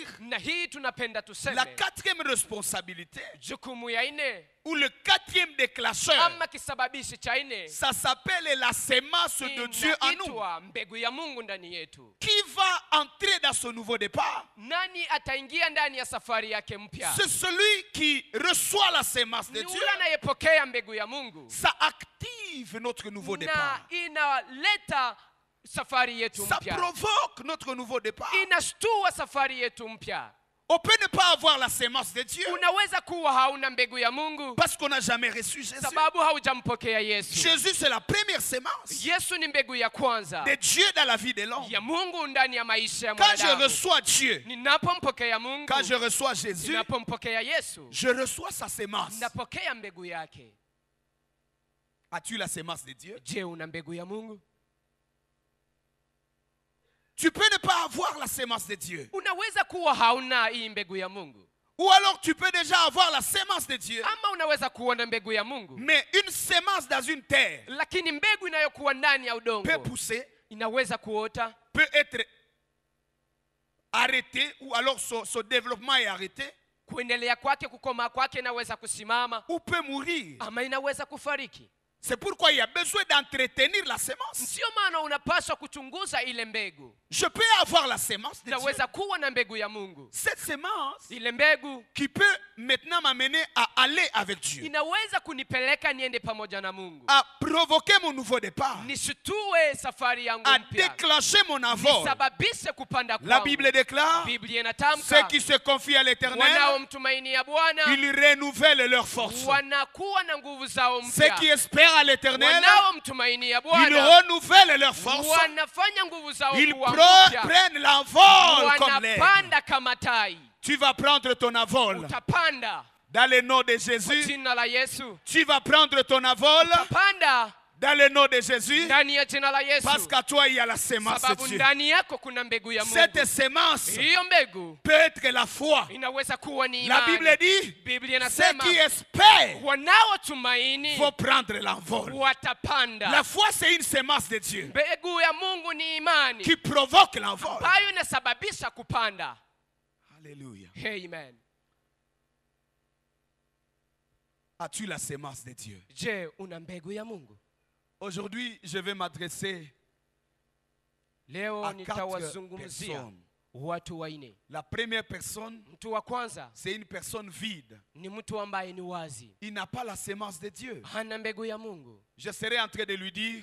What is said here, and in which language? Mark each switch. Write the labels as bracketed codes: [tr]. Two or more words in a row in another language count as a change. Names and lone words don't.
[sw] Na hii tunapenda [fr] la [sw] tuseme [fr] quatrième responsabilité, [sw] jukumu ya nne [fr] ou le quatrième déclencheur, [sw] ama kisababishi cha nne [fr] ça s'appelle la sémence de Dieu en nous. [sw] inaitwa mbegu ya Mungu ndani yetu. [fr] Qui va entrer dans ce nouveau départ? [sw] Nani ataingia ndani ya safari yake mpya? [fr] C'est celui qui reçoit la sémence de [sw] Ni [fr] Dieu. [sw] yule anayepokea mbegu ya Mungu, [fr] Ça active notre nouveau [sw] na [fr] départ. [sw] inaleta safari yetu [fr] Ça [sw] mpya, [fr] provoque notre nouveau départ. [sw] inashtua safari yetu mpya. [fr] On peut ne pas avoir la sémence de Dieu [sw] Unaweza kuwa hauna mbegu ya Mungu [fr] parce qu'on n'a jamais reçu Jésus. [sw] sababu haujampokea Yesu. [fr] Jésus, c'est la première sémence [sw] Yesu ni mbegu ya kwanza [fr] de Dieu dans la vie de l'homme. [sw] ya Mungu ndani ya maisha ya [fr] Quand je [sw] mwanadamu. [fr] reçois Dieu, [sw] Ninapompokea Mungu, [fr] quand je reçois Jésus, [sw] ninapompokea Yesu, [fr] je reçois sa sémence. [sw] napokea mbegu yake. [fr] As-tu la sémence de Dieu? [sw] Je, una mbegu ya Mungu? [fr] Tu peux ne pas avoir la sémence de Dieu. [sw] Unaweza kuwa hauna hii mbegu ya Mungu, [fr] Ou alors tu peux déjà avoir la sémence de Dieu. [sw] ama unaweza kuwa na mbegu ya Mungu, [fr] Mais une sémence dans une terre [sw] lakini mbegu inayokuwa ndani ya [fr] peut [sw] udongo [fr] pousser, [sw] inaweza kuota, [fr] peut être arrêté, ou alors son développement est arrêté, [sw] kuendelea kwake, kukomaa kwake inaweza kusimama, [fr] ou peut mourir. [sw] ama inaweza kufariki. [fr] C'est pourquoi il y a besoin d'entretenir la sémence. [sw] Sio maana unapaswa kuchunguza ile mbegu. [fr] Je peux avoir la sémence de Dieu. [sw] Naweza kuwa na mbegu ya Mungu, [fr] Cette sémence [sw] ile mbegu [fr] qui peut maintenant m'amener à aller avec Dieu, [sw] inaweza kunipeleka niende pamoja na Mungu, [fr] à provoquer mon nouveau départ, [sw] nisitue safari yangu [fr] à [sw] mpya, [fr] déclencher mon envol. [sw] nisababishe kupanda [fr] La [sw] kwangu. [fr] Bible déclare, [sw] Biblia [fr] ceux [sw] inatamka [fr] qui se confient à l'Éternel, [sw] wanaomtumainia Bwana [fr] ils renouvellent leur force. [sw] wanakuwa na nguvu zao [fr] Ceux qui [sw] mpya, [fr] espèrent à l'Éternel, [sw] wanaomtumainia [fr] ils [sw] Bwana [fr] renouvellent leur force. [sw] wanafanya nguvu zao [fr] Ils [sw] kuwa mpya, [fr] prennent l'envol comme l'aigle. [sw] wanapanda kama tai. [fr] Tu vas prendre ton envol. [sw] Utapanda [fr] Dans le nom de [sw] kwa [fr] Jésus, [sw] jina la Yesu, [fr] tu vas prendre ton envol [sw] utapanda [fr] Dans le nom de Jésus. [sw] ndani ya jina la Yesu, [fr] Parce qu'à toi il y a la sémence de [sw] sababu [fr] Dieu. [sw] ndani yako kuna mbegu ya Mungu. [fr] Cette sémence [sw] Hiyo mbegu [fr] peut être la foi. [sw] inaweza kuwa ni [fr] La [sw] imani. [fr] Bible dit, [sw] Biblia [fr] ceux [sw] inasema [fr] qui espèrent [sw] wanaotumaini [fr] vont prendre l'envol. [sw] watapanda. [fr] La foi, c'est une sémence de Dieu [sw] Mbegu ya Mungu ni imani [fr] qui provoque l'envol. [sw] ambayo inasababisha kupanda. [fr] Alléluia. [sw] Amen. [fr] As-tu la sémence de Dieu? [sw] Je, una mbegu ya Mungu? [fr] Aujourd'hui, je vais m'adresser [sw] Leo [fr] à 4 [sw] nitawazungumzia [fr] personnes. [sw] watu wanne. [fr] La première personne, [sw] Mtu wa kwanza [fr] c'est une personne vide. [sw] ni mtu ambaye ni wazi, [fr] Il n'a pas la sémence de Dieu. [sw] hana mbegu ya Mungu. [fr] Je serai en train de lui dire,